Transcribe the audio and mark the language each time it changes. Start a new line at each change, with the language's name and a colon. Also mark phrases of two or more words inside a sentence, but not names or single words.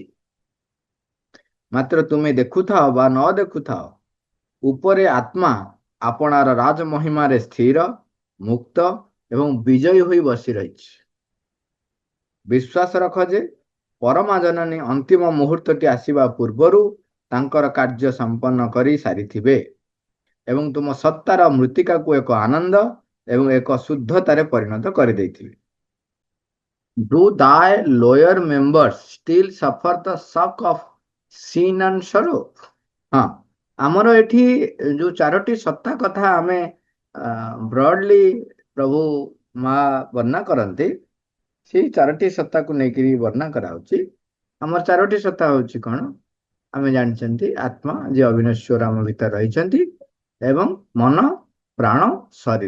Odia: ମାତ୍ର ତୁମେ ଦେଖୁଥାଅ ବା ନ ଦେଖୁଥାଅ, ଉପରେ ଆତ୍ମା ଆପଣାର ରାଜମହିମାରେ ସ୍ଥିର, ମୁକ୍ତ ଏବଂ ବିଜୟୀ ହୋଇ ବସି ରହିଛି। ବିଶ୍ୱାସ ରଖ ଯେ ପରମା ଜନନୀ ଅନ୍ତିମ ମୁହୂର୍ତ୍ତଟି ଆସିବା ପୂର୍ବରୁ ତାଙ୍କର କାର୍ଯ୍ୟ ସମ୍ପନ୍ନ କରି ସାରିଥିବେ ଏବଂ ତୁମ ସତ୍ତାର ମୃତ୍ତିକାକୁ ଏକ ଆନନ୍ଦ ଏବଂ ଏକ ଶୁଦ୍ଧତାରେ ପରିଣତ କରିଦେଇଥିବେ।
English: Do thy lower members still suffer the shock of sin and sorrow?
Odia: ହଁ, ଆମର ଏଠି ଯୋଉ ଚାରୋଟି ସତ୍ତା କଥା ଆମେ ବ୍ରଡଲି ପ୍ରଭୁ ମା ବର୍ଣ୍ଣନା କରନ୍ତି, ସେଇ ଚାରୋଟି ସତ୍ତାକୁ ନେଇକରି ବର୍ଣ୍ଣନା କରାହଉଛି। ଆମର ଚାରୋଟି ସତ୍ତା ହଉଛି କଣ? ଆମେ ଜାଣିଛନ୍ତି ଆତ୍ମା ଯେ ଅବିନଶ୍ୱର ଆମ ଭିତରେ ରହିଛନ୍ତି ଏବଂ ମନ, ପ୍ରାଣ, ଶରୀର।